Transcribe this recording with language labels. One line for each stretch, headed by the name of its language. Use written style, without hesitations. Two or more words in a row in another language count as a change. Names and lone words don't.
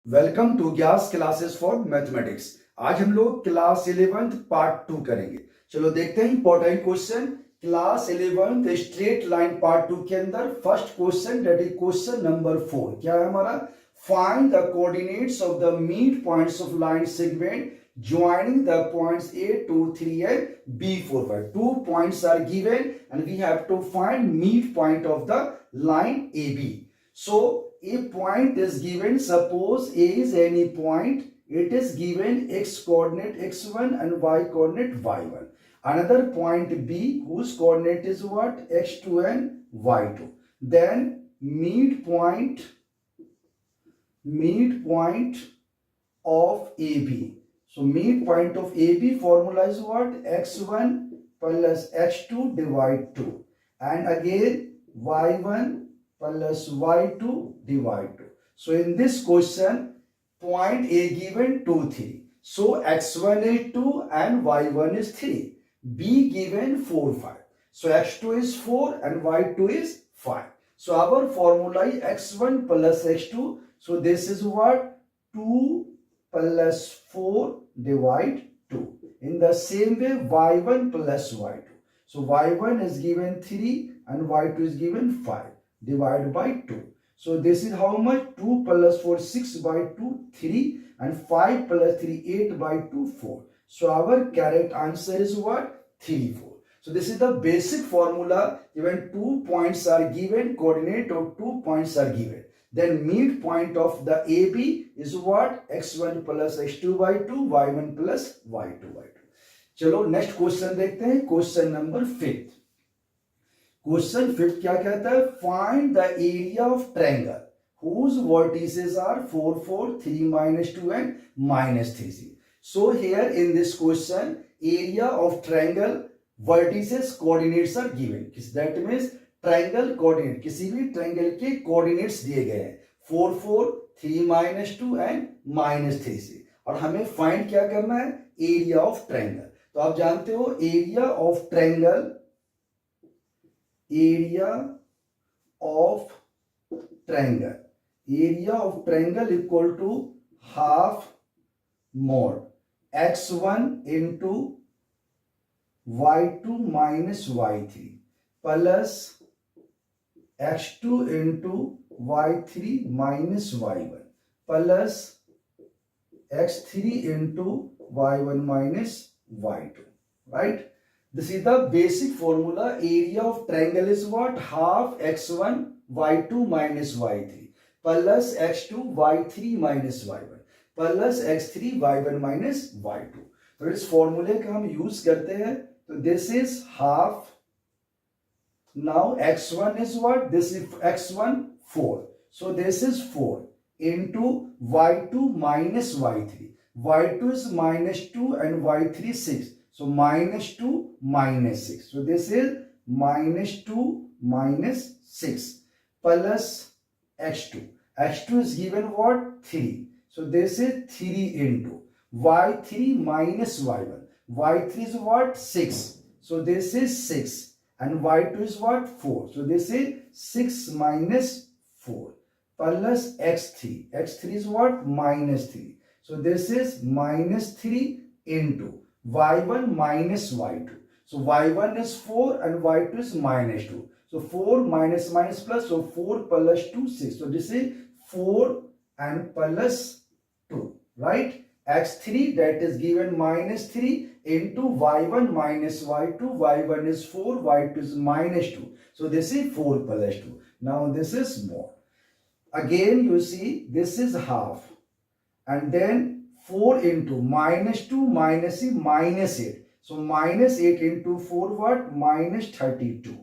English: welcome to gyas classes for mathematics.
Hindi: आज हम लोग क्लास 11th पार्ट 2 करेंगे। चलो देखते हैं
English: important question.
Hindi: क्लास 11th
English: straight line part
Hindi: 2 के अंदर
English: first question that is question number 4.
Hindi: क्या है हमारा?
English: find the coordinates of the mid points of line segment joining the points A, 2, 3 and B, 4, 5. 2 points are given and we have to find midpoint of the line AB. So a point is given, suppose A is any point, it is given x coordinate x1 and y coordinate y1. Another point B whose coordinate is what? x2 and y2. Then midpoint of AB. So midpoint of AB formula is what? x1 plus x2 divide 2 and again y1 plus y2 divide 2. So in this question point A given 2, 3. So x1 is 2 and y1 is 3. B given 4, 5. So x2 is 4 and y2 is 5. So our formula is x1 plus x2. So this is what? 2 plus 4 divide 2. In the same way y1 plus y2. So y1 is given 3 and y2 is given 5 divided by 2. So this is how much? 2 plus 4 6 by 2 3 and 5 plus 3 8 by 2 4. So our correct answer is what? 3, 4. So this is the basic formula. When 2 points are given, coordinate of 2 points are given, then midpoint of the AB is what? x1 plus x2 by 2, y1 plus y2 by 2.
Hindi: चलो
English: next question
Hindi: देखते हैं।
English: question number 5.
Hindi: क्वेश्चन 5 क्या कहता है?
English: find the area of triangle whose vertices are 4, 4, 3, -2 and -3. So here in this question, area of triangle vertices coordinates are given. That means triangle coordinate,
Hindi: किसी भी ट्राइंगल के कोऑर्डिनेट्स दिए गए हैं 4, 4, 3, -2 एंड -3 से, और हमें फाइंड क्या करना है?
English: area of triangle.
Hindi: तो आप जानते हो
English: area of triangle equal to half mod x1 into y2 minus y3 plus x2 into y3 minus y1 plus x3 into y1 minus y2, right? This is the basic formula. Area of triangle is what? Half x1 y2 minus y3 plus x2 y3 minus y1 plus x3 y1 minus y2.
Hindi: तो इस फॉर्मूले का हम यूज करते हैं।
English: तो this is half. Now x1 is what? This is x1 4. So this is 4 into y2 minus y3. y2 is -2 and y3 6. So -2 minus 6. So this is -2 minus 6 plus x2. x2 is given what? 3. So this is 3 into y3 minus y1. y3 is what? 6. So this is 6. And y2 is what? 4. So this is 6 minus 4 plus x3. x3 is what? -3. So this is -3 into y1 minus y2. So y1 is 4 and y2 is -2. So 4 minus minus plus. So 4 plus 2, 6. So this is 4 and plus 2, right? x3 that is given -3 into y1 minus y2. y1 is 4, y2 is -2. So this is 4 plus 2. Now this is more. Again you see this is half and then 4 into -2 minus -8. So -8 into 4 what? -32.